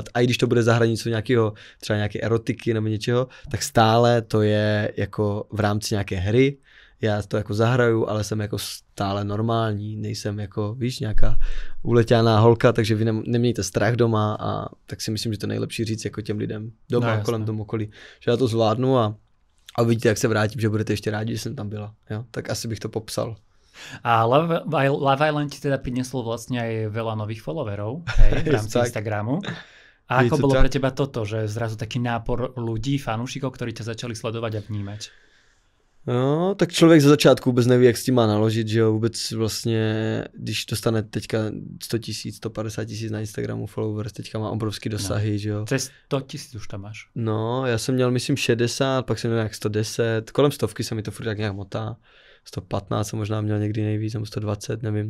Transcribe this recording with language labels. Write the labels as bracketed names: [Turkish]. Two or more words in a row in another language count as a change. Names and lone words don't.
[Czech] A i když to bude za hranicí nějakého, třeba nějaké erotiky nebo něčeho, tak stále to je jako v rámci nějaké hry, já to jako zahraju, ale jsem jako stále normální, nejsem jako, víš, nějaká uletěná holka, takže vy nemějte strach doma a tak si myslím, že to je nejlepší říct jako těm lidem doma, no, kolem tomu okolí, že já to zvládnu a vidíte, jak se vrátím, že budete ještě rádi, že jsem tam byla. Jo? Tak asi bych to popsal. [Slovak] A Love Island ti teda prineslo vlastne aj veľa nových followerov, hej, v rámci Instagramu. A ako bolo pre teba toto, že zrazu taký nápor ľudí, fanúšikov, ktorí ťa začali sledovať a vnímať? [Czech] No, tak člověk ze začátku vůbec neví, jak s tím má naložit, že jo, vůbec vlastně, když dostane teďka 100 000, 150 000 na Instagramu followers, teďka má obrovský dosahy, no. Že jo. To je 100 000 už tam máš. No, já jsem měl, myslím, 60, pak jsem měl nějak 110, kolem 100 se mi to furt tak nějak motá, 115 jsem možná měl někdy nejvíc, nebo 120, nevím.